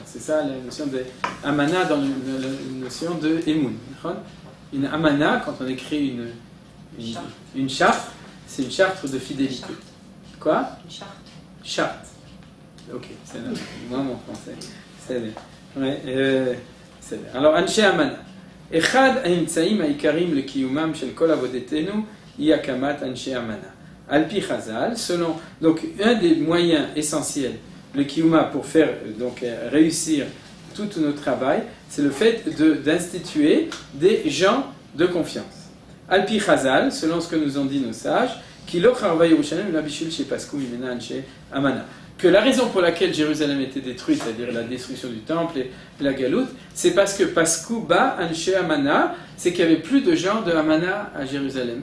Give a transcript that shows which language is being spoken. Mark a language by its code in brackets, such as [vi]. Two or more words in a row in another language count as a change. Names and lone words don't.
[fr] C'est ça la notion de Amana dans la notion de Emoun. Une Amana, quand on écrit une charte, c'est une charte de fidélité. Quoi? Une charte. Charte. Ok, c'est là. Moi, mon français. C'est là. Ouais, c'est là. Alors, [he] אנשי אמנה. אחד האמצעים העיקריים לקיומם של כל עבודתנו היא הקמת אנשי אמנה. על פי חז"ל, [fr] selon. Donc, un des moyens essentiels, le kiuma, pour faire donc réussir tout notre travail, c'est le fait d'instituer des gens de confiance. [he] על פי חז"ל, [fr] selon ce que nous ont dit nos sages, que la raison pour laquelle Jérusalem était détruite, c'est-à-dire la destruction du temple et la galoute, c'est parce que [he] פסקו בה אנשי אמנה, [fr] c'est qu'il n'y avait plus de gens de Amana à Jérusalem.